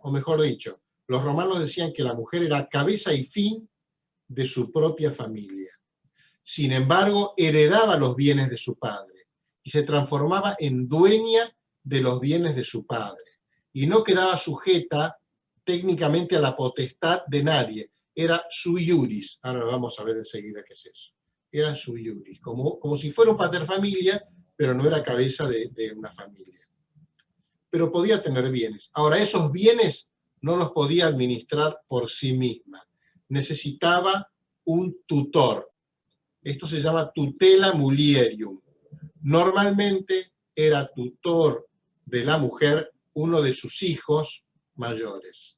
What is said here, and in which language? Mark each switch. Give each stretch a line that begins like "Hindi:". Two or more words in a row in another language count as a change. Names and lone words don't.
Spanish: O mejor dicho, los romanos decían que la mujer era cabeza y fin de su propia familia. Sin embargo, heredaba los bienes de su padre y se transformaba en dueña de los bienes de su padre. Y no quedaba sujeta técnicamente a la potestad de nadie. Era
Latin: sui iuris.
Spanish: Ahora vamos a ver enseguida qué es eso. Era
Latin: sui iuris,
Spanish: como si fuera un paterfamilias, pero no era cabeza de una familia. Pero podía tener bienes. Ahora, esos bienes no los podía administrar por sí misma. Necesitaba un tutor. Esto se llama
Latin: tutela mulierium.
Spanish: Normalmente era tutor de la mujer uno de sus hijos mayores.